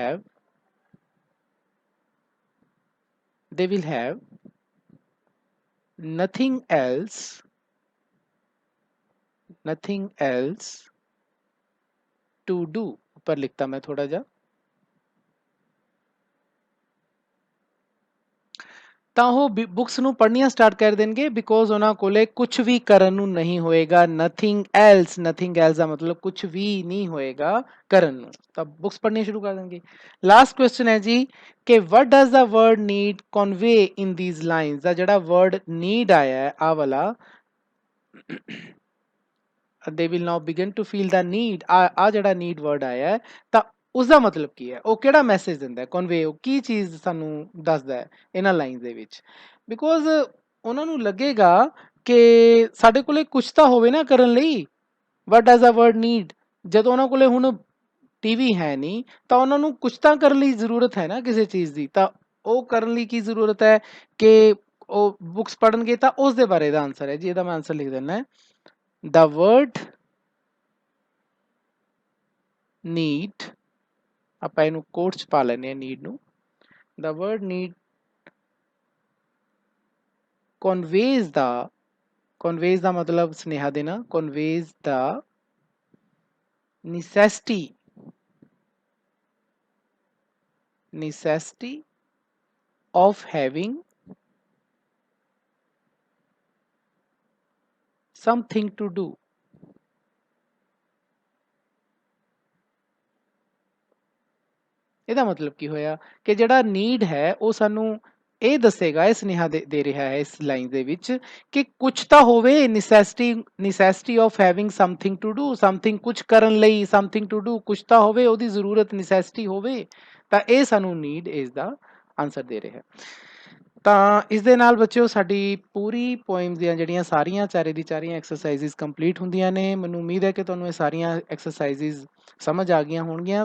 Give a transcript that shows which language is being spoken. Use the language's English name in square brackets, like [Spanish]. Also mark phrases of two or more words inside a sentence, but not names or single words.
[English] will have nothing else to do। [Hindi] ऊपर लिखता मैं थोड़ा जा, [Punjabi] ਤਾਂ ਉਹ ਬੁੱਕਸ ਨੂੰ ਪੜ੍ਹਨੀਆਂ ਸਟਾਰਟ ਕਰ ਦੇਣਗੇ ਬਿਕੋਜ਼ ਉਹਨਾਂ ਕੋਲੇ ਕੁਝ ਵੀ ਕਰਨ ਨੂੰ ਨਹੀਂ ਹੋਏਗਾ। [English] nothing else [Punjabi] ਦਾ ਮਤਲਬ ਕੁਝ ਵੀ ਨਹੀਂ ਹੋਏਗਾ ਕਰਨ ਨੂੰ, ਤਾਂ ਬੁੱਕਸ ਪੜ੍ਹਨੀਆਂ ਸ਼ੁਰੂ ਕਰ ਦੇਣਗੇ। ਲਾਸਟ ਕੁਐਸਚਨ ਹੈ ਜੀ ਕਿ [English] what does the word need convey in these lines। [Punjabi] ਦਾ ਜਿਹੜਾ [English] word need [Punjabi] ਆਇਆ ਹੈ ਆ ਵਾਲਾ, [English] they will now begin to feel the need, [Punjabi] ਆ ਜਿਹੜਾ [English] need word [Punjabi] ਆਇਆ ਹੈ ਤਾਂ ਉਸਦਾ ਮਤਲਬ ਕੀ ਹੈ? ਉਹ ਕਿਹੜਾ ਮੈਸੇਜ ਦਿੰਦਾ ਹੈ? ਕਨਵੇ ਉਹ ਕੀ ਚੀਜ਼ ਸਾਨੂੰ ਦੱਸਦਾ ਹੈ ਇਹਨਾਂ ਲਾਈਨਸ ਦੇ ਵਿੱਚ? ਬਿਕੋਜ਼ ਉਹਨਾਂ ਨੂੰ ਲੱਗੇਗਾ ਕਿ ਸਾਡੇ ਕੋਲੇ ਕੁਝ ਤਾਂ ਹੋਵੇ ਨਾ ਕਰਨ ਲਈ। [English] What does a word need? [Punjabi] ਜਦੋਂ ਉਹਨਾਂ ਕੋਲੇ ਹੁਣ ਟੀਵੀ ਹੈ ਨਹੀਂ ਤਾਂ ਉਹਨਾਂ ਨੂੰ ਕੁਝ ਤਾਂ ਕਰਨ ਲਈ ਜ਼ਰੂਰਤ ਹੈ ਨਾ ਕਿਸੇ ਚੀਜ਼ ਦੀ। ਤਾਂ ਉਹ ਕਰਨ ਲਈ ਕੀ ਜ਼ਰੂਰਤ ਹੈ ਕਿ ਉਹ ਬੁੱਕਸ ਪੜ੍ਹਨਗੇ। ਤਾਂ ਉਸ ਦੇ ਬਾਰੇ ਦਾ ਆਨਸਰ ਹੈ ਜੀ, ਇਹਦਾ ਮੈਂ ਆਨਸਰ ਲਿਖ ਦਿੰਦਾ [English] The word need, [Punjabi] ਆਪਾਂ ਇਹਨੂੰ ਕੋਟ ਚ ਪਾ ਲੈਂਦੇ ਹਾਂ ਨੀਡ ਨੂੰ। [English] The word need conveys [Punjabi] ਦਾ ਮਤਲਬ ਸੁਨੇਹਾ ਦੇਣਾ, [English] conveys the necessity of having something to do। [Punjabi] ਇਹਦਾ ਮਤਲਬ ਕੀ ਹੋਇਆ ਕਿ ਜਿਹੜਾ ਨੀਡ ਹੈ ਉਹ ਸਾਨੂੰ ਇਹ ਦੱਸੇਗਾ, ਇਹ ਸੁਨੇਹਾ ਦੇ ਰਿਹਾ ਹੈ ਇਸ ਲਾਈਨ ਦੇ ਵਿੱਚ ਕਿ ਕੁਝ ਤਾਂ ਹੋਵੇ, [English] necessity of having something to do, something [Punjabi] ਕੁਝ ਕਰਨ ਲਈ, [English] something to do [Punjabi] ਕੁਝ ਤਾਂ ਹੋਵੇ, ਉਹਦੀ ਜ਼ਰੂਰਤ necessity ਹੋਵੇ, ਤਾਂ ਇਹ ਸਾਨੂੰ ਨੀਡ ਇਸ ਦਾ ਆਨਸਰ ਦੇ ਰਿਹਾ ਹੈ। ਤਾਂ ਇਸ ਦੇ ਨਾਲ ਬੱਚਿਓ ਸਾਡੀ ਪੂਰੀ ਪੋਇਮ ਦੀਆਂ ਜਿਹੜੀਆਂ ਸਾਰੀਆਂ ਚਾਰੇ ਦੀ ਚਾਰੀਆਂ ਐਕਸਰਸਾਈਜ਼ਸ ਕੰਪਲੀਟ ਹੁੰਦੀਆਂ ਨੇ। ਮੈਨੂੰ ਉਮੀਦ ਹੈ ਕਿ ਤੁਹਾਨੂੰ ਇਹ ਸਾਰੀਆਂ ਐਕਸਰਸਾਈਜ਼ਸ ਸਮਝ ਆ ਗਈਆਂ ਹੋਣਗੀਆਂ।